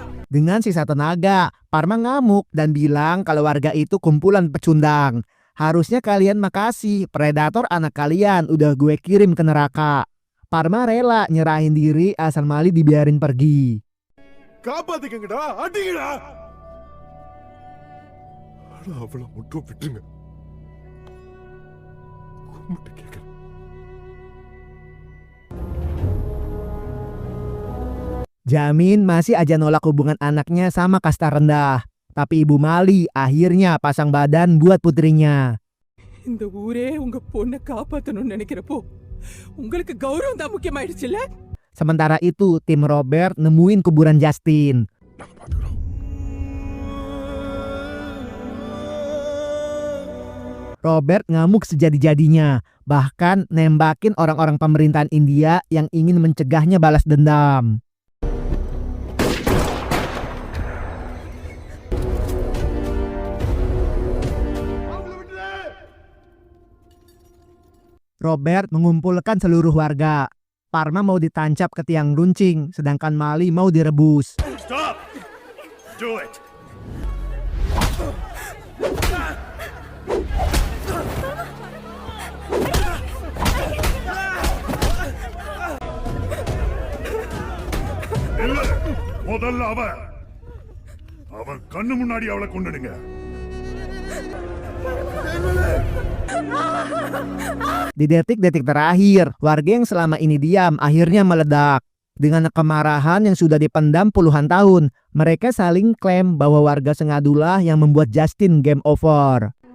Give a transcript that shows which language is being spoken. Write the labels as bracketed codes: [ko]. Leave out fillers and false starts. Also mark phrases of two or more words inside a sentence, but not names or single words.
[id] Dengan sisa tenaga, Parma ngamuk dan bilang kalau warga itu kumpulan pecundang. Harusnya kalian makasih, predator anak kalian udah gue kirim ke neraka. Parma rela nyerahin diri asal Mali dibiarin pergi. [ta] காப்பாத்திக்கங்கடா அடிங்கடா ஆனா அவளை மட்டும் விட்டுருங்க கும்பிட்டு கேட்கிறேன். [id] Jamin masih aja nolak hubungan anaknya sama kasta rendah. Tapi Ibu Mali akhirnya pasang badan buat putrinya. [ta] இந்த ஊரே உங்க பொண்ணை காப்பாத்தணும்னு நினைக்கிறப்போ உங்களுக்கு கௌரவம் தான் முக்கியமாயிடுச்சுல்ல. [id] Sementara itu, tim Robert nemuin kuburan Justin. [ta] நாங்க பாத்துக்கிறோம். [id] Robert ngamuk sejadi-jadinya, bahkan nembakin orang-orang pemerintahan India yang ingin mencegahnya balas dendam. Robert mengumpulkan seluruh warga. Parma mau ditancap ke tiang runcing, sedangkan Mali mau direbus. [en] Stop! Do it! [ta] இல்ல, முதல்ல அவன் கண்ணு முன்னாடி அவளை கொண்டுடுங்க. [id] Di detik-detik terakhir, warga yang selama ini diam akhirnya meledak. Dengan kemarahan yang sudah dipendam puluhan tahun, mereka saling klaim bahwa warga Sengadulah yang membuat Justin [en] game over.